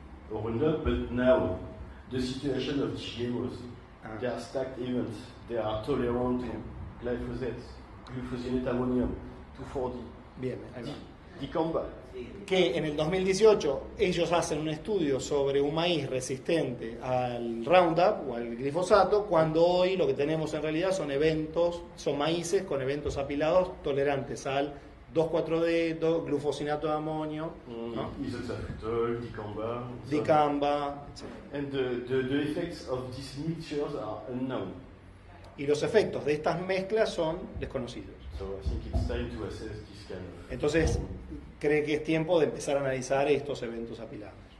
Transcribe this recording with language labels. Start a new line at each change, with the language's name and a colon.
English: But now the situation of GMOs, they are stacked events. They are tolerant to glyphosate, glufosinate ammonium, 2,4-D.
Spanish: Bien, ahí va. Dicamba. que en el 2018 ellos hacen un estudio sobre un maíz resistente al Roundup o al glifosato, cuando hoy lo que tenemos en realidad son maíces con eventos apilados tolerantes al 2,4-D, glufosinato de amonio, ¿no? Isotafrutol, dicamba, etc.
English: And the effects of these mixtures are unknown.
Spanish: Y los efectos de estas mezclas son desconocidos.
English: So I think it's time to assess this kind of.
Spanish: Entonces, cree que es tiempo de empezar a analizar estos eventos apilados.